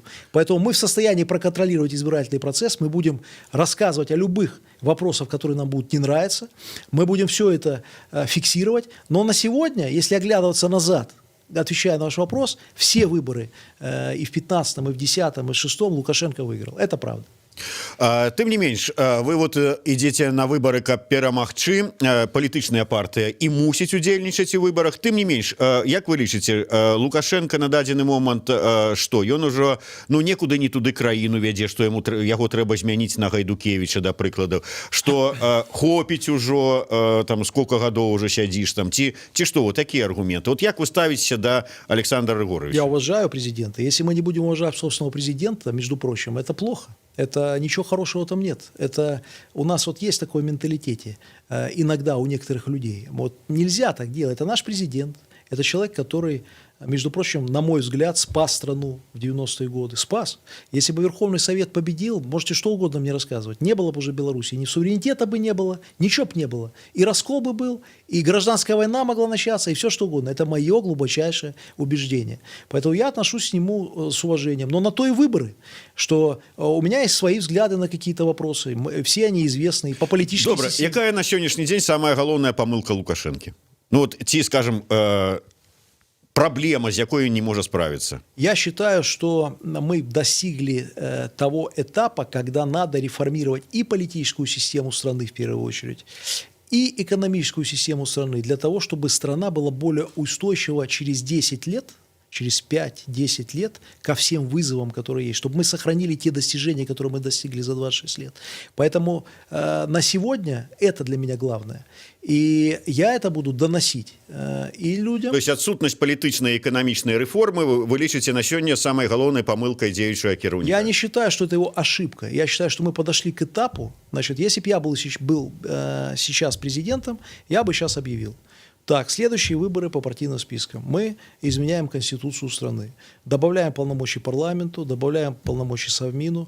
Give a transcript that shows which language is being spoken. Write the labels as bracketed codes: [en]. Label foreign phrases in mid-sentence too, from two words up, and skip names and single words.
[ru] Поэтому мы в состоянии проконтролировать избирательный процесс, мы будем рассказывать о любых вопросах, которые нам будут не нравиться, мы будем все это фиксировать. Но на сегодня, если оглядываться назад, отвечая на ваш вопрос, все выборы и в 2015, и в 2010, и в 2006 Лукашенко выиграл. Это правда. [be] Тым не менш, вы вот ідзеце на выборы, каб перамагчы, палітычная партыя і мусіць удзельнічаць у выборах. Тым не менш, як вы лічыце, Лукашенко на дадзены момант, што ён ужо некуды не туды краіну вядзе, што яго трэба змяніць на Гайдукевіча, да прыкладу, што хопіць ужо, там, сколько гадоў уже сядзіш там, ці што, вот такія аргументы. Вот як вы ставіцеся да Александра Григорьевича? [ru] Я уважаю президента. Если мы не будем уважать собственного президента, между прочим, это плохо. Это ничего хорошего там нет. Это у нас вот есть такое в менталитете иногда у некоторых людей. Вот нельзя так делать. Это наш президент. Это человек, который, между прочим, на мой взгляд, спас страну в 90-е годы. Спас. Если бы Верховный Совет победил, можете что угодно мне рассказывать. Не было бы уже Беларуси. Ни суверенитета бы не было, ничего бы не было. И раскол бы был, и гражданская война могла начаться, и все что угодно. Это мое глубочайшее убеждение. Поэтому я отношусь к нему с уважением. Но на то и выборы, что у меня есть свои взгляды на какие-то вопросы. Все они известны по политической [be] Добре, [ru] системе. [be] якая на сённяшні дзень самая галоўная памылка Лукашэнкі? Ну вот, ці, [ru] скажем, проблема, с якой он не может справиться? Я считаю, что мы достигли того этапа, когда надо реформировать и политическую систему страны в первую очередь, и экономическую систему страны для того, чтобы страна была более устойчива через 10 лет, через 5-10 лет ко всем вызовам, которые есть, чтобы мы сохранили те достижения, которые мы достигли за 26 лет. Поэтому на сегодня это для меня главное. И я это буду доносить и людям. То есть отсутность политичной и экономичной реформы [be] вы лічыце на сёння самой галоўнай памылкой дзеючага кіраўніка? [ru] Я не считаю, что это его ошибка. Я считаю, что мы подошли к этапу. Значит, если бы я был сейчас президентом, я бы сейчас объявил. Так, следующие выборы по партийным спискам. Мы изменяем Конституцию страны, добавляем полномочий парламенту, добавляем полномочий Совмину.